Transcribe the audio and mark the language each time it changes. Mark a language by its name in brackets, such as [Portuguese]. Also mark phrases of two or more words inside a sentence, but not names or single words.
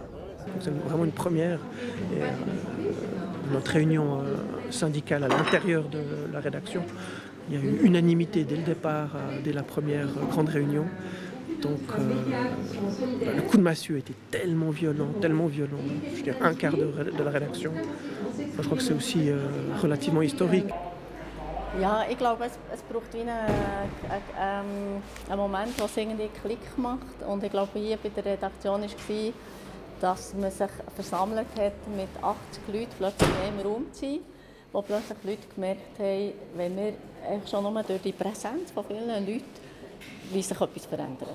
[French] C'est vraiment une première. Notre réunion syndicale à l'intérieur de la rédaction, il y a eu unanimité dès le départ, dès la première grande réunion. Donc le coup de massue était tellement violent. Je veux dire, un quart de la rédaction. Je crois que c'est aussi relativement historique. [German] Ja, ich glaube, es braucht wie einen Moment, wo es irgendwie Klick macht. Und ich glaube, hier bei der Redaktion war, dass man sich versammelt hat mit 80 Leuten plötzlich in einem Raum zu sein, wo plötzlich Leute gemerkt haben, wenn wir schon nur durch die Präsenz von vielen Leuten, wie sich etwas verändert.